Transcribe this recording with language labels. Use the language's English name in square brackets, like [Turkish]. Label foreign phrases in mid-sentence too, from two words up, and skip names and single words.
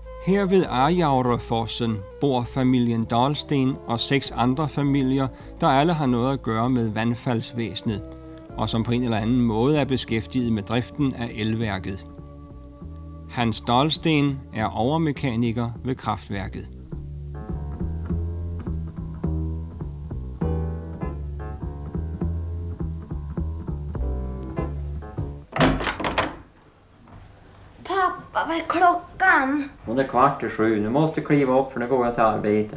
[Danish] Her ved Arjaurefossen bor familien Dahlsten og 6 andre familier, der alle har noget at gøre med vandfaldsvæsenet, og som på en eller anden måde er beskæftiget med driften af elværket. Hans Dahlsten er overmekaniker ved kraftværket. [Swedish] Pappa, vad är klockan? Hon är 6:15. Nu måste kliva upp för nu går jag till arbete.